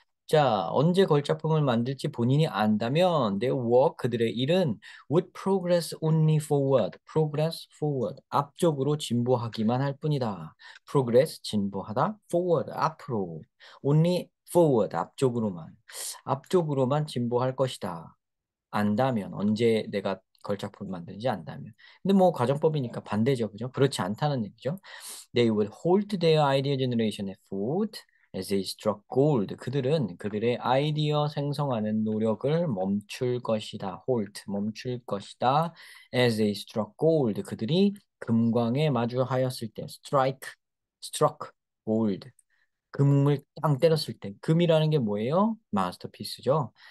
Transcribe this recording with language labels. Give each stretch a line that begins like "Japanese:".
Korean: 자, 언제 걸작품을 만들지 본인이 안다면
English: their work,
Korean: 그들의 일은
English: would progress only forward, progress forward,
Korean: 앞쪽으로 진보하기만 할 뿐이다. progress, 진보하다, forward, 앞으로,
English: only forward,
Korean: 앞쪽으로만 진보할 것이다. 안다면, 언제 내가 걸작품을 만드는지 안다면. 근데 뭐 가정법이니까 반대죠, 그죠? 그렇지 않다는 얘기죠.
English: They would hold their idea generation effort as they struck gold.
Korean: 그들은 그들의 아이디어 생성하는 노력을 멈출 것이다. 멈출 것이다.
English: As they struck gold.
Korean: 그들이 금광에 마주하였을 때.
English: struck gold.
Korean: 금을 땅 때렸을 때. 금이라는 게 뭐예요? 마스터피스죠.